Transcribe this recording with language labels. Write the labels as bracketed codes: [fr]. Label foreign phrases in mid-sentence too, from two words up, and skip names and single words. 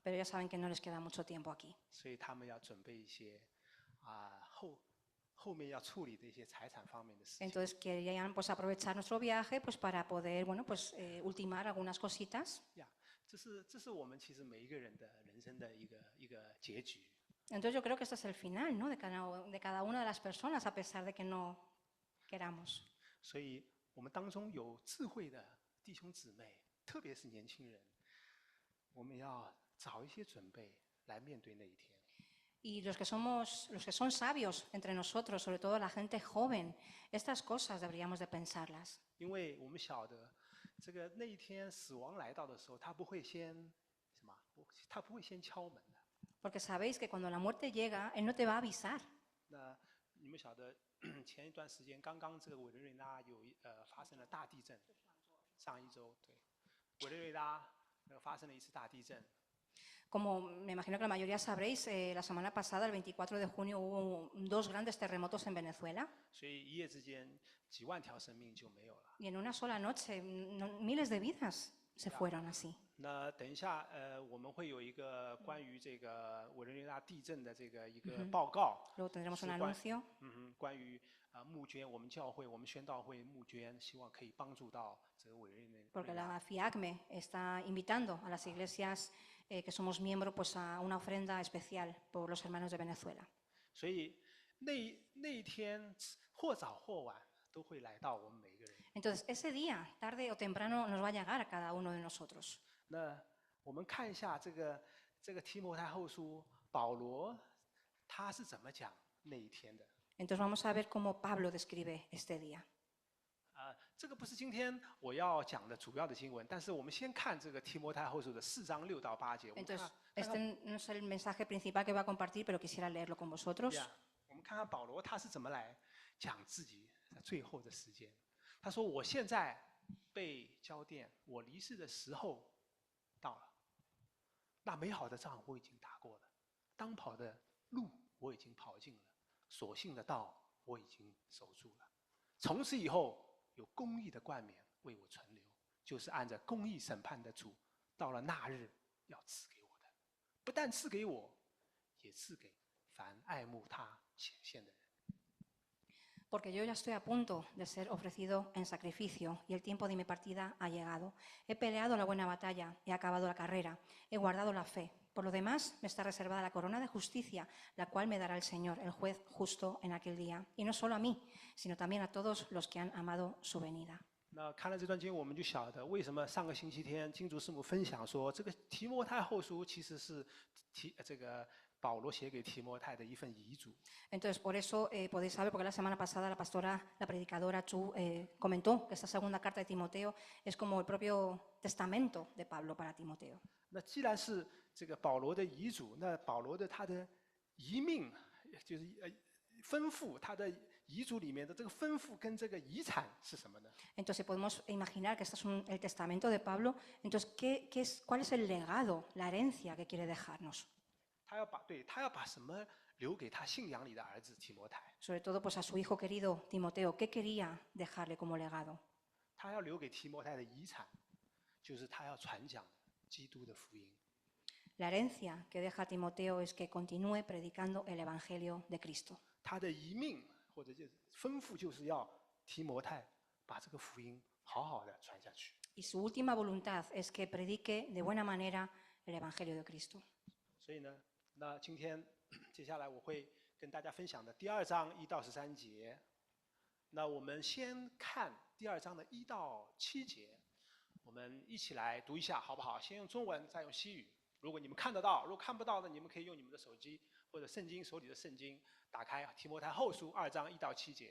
[es] Pero ya saben que no les queda mucho tiempo aquí. [zh] 所以他们要准备一些后面要处理的一些财产方面的事情。 [es] Entonces querían pues aprovechar nuestro viaje pues para poder bueno pues ultimar algunas cositas. [zh] 这是我们其实每一个人的人生的一个结局。 [es] Entonces yo creo que este es el final, ¿no? de cada una de las personas a pesar de que no queramos. [zh] 所以我们当中有智慧的弟兄姊妹，特别是年轻人，我们要早一些准备来面对那一天。 [es] Y los que son sabios entre nosotros, sobre todo la gente joven, estas cosas deberíamos de pensarlas. [zh] 因为我们晓得，这个那一天死亡来到的时候，他不会先他不会先敲门的。 [es] Porque sabéis que cuando la muerte llega, Él no te va a avisar. [zh] 那你你们晓得前一段时间刚刚这个委内瑞拉发生了大地震，上一周对，委内瑞拉发生了一次大地震。 [es] Como me imagino que la mayoría sabréis, la semana pasada, el 24 de junio, hubo 2 grandes terremotos en Venezuela. [zh] 所以一夜之间几万条生命就没有了。 [es] Y en una sola noche, miles de vidas se fueron así. [zh] 那等一下，我们会有一个关于这个委内瑞拉地震的一个报告。 [es] Luego tendremos un anuncio. [zh] 关于募捐，我们教会、我们宣道会募捐，希望可以帮助到这个委内瑞拉。 [es] Porque la FIACME está invitando a las iglesias que somos miembros pues a una ofrenda especial por los hermanos de Venezuela. [zh] 所以那一天或早或晚都会来到我们每一个人。 [es] Entonces, ese día, tarde o temprano, nos va a llegar a cada uno de nosotros. [zh] 那我们看一下这个提摩太后书，保罗他是怎么讲那一天的。 [es] Entonces vamos a ver cómo Pablo describe este día. [zh] 这个不是今天我要讲的主要的经文，但是我们先看这个提摩太后书的4章6到8节。 [es] Entonces, este no es el mensaje principal que voy a compartir, pero quisiera leerlo con vosotros. [zh] 我们看看保罗他是怎么来讲自己最后的时间。他说：“我现在被交奠，我离世的时候到了。那美好的仗我已经打过了，当跑的路我已经跑尽了，所信的道我已经守住了。从此以后，有公义的冠冕为我存留，就是按着公义审判的主，到了那日要赐给我的，不但赐给我，也赐给凡爱慕他显现的人。” [es] Porque yo ya estoy a punto de ser ofrecido en sacrificio y el tiempo de mi partida ha llegado. He peleado la buena batalla, he acabado la carrera, he guardado la fe. Por lo demás, me está reservada la corona de justicia, la cual me dará el Señor, el juez justo en aquel día. Y no solo a mí, sino también a todos los que han amado su venida. [zh] 那看了这段经，我们就晓得为什么上个星期天金竹师母分享说，这个提摩太后书其实是保罗写给提摩太的一份遗嘱。 [es] Entonces, por eso podéis saber, porque la semana pasada la pastora, la predicadora Chu comentó que esta segunda carta de Timoteo es como el propio testamento de Pablo para Timoteo. [zh] 那既然是这个保罗的遗嘱，那保罗的他的遗命，就是吩咐他的遗嘱里面的这个吩咐跟这个遗产是什么呢？ [es] Entonces podemos imaginar que este es el testamento de Pablo. Entonces, ¿cuál es el legado, la herencia que quiere dejarnos? [zh] 他要把什么留给他信仰里的儿子提摩太？ [es] Sobre todo pues a su hijo querido Timoteo, ¿qué quería dejarle como legado? [zh] 他要留给提摩太的遗产，就是他要传讲基督的福音。 [es] La herencia que deja Timoteo es que continúe predicando el evangelio de Cristo. [zh] 他的遗命或者就是吩咐，就是要提摩太把这个福音好好的传下去。 [es] Y su última voluntad es que predique de buena manera el evangelio de Cristo. [zh] 所以呢，那今天接下来我会跟大家分享的第2章1到13节。那我们先看第2章的1到7节，我们一起来读一下，好不好？先用中文，再用西语。如果你们看得到，如果看不到的，你们可以用你们的手机或者圣经手里的圣经，打开提摩太后书2章1到7节。